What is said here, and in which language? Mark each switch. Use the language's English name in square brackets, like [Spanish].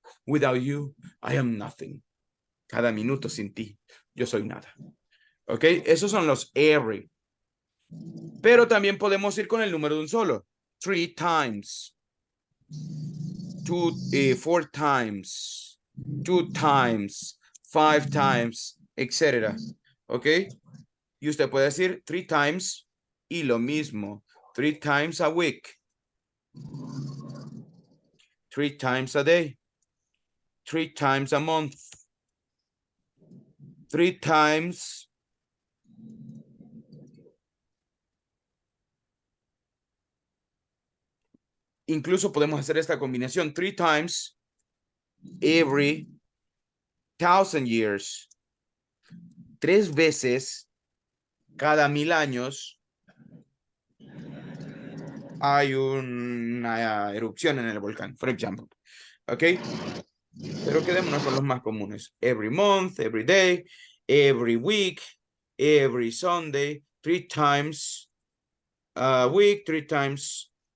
[English] Without you, I am nothing. [Spanish] Cada minuto sin ti, yo soy nada. ¿Ok? Esos son los every. Pero también podemos ir con el número de un solo. [English] 3 times. 4 times. 2 times. 5 times. Etcétera. ¿Ok? [Spanish] Y usted puede decir 3 times y lo mismo. [English] 3 times a week. 3 times a day. 3 times a month. [Spanish] 3 times incluso podemos hacer esta combinación [English] 3 times every 1,000 years. [Spanish] 3 veces cada 1000 años hay una erupción en el volcán, por ejemplo. ¿Ok? Pero quedémonos con los más comunes. [English] Every month, every day, every week, every Sunday, 3 times a week, 3 times.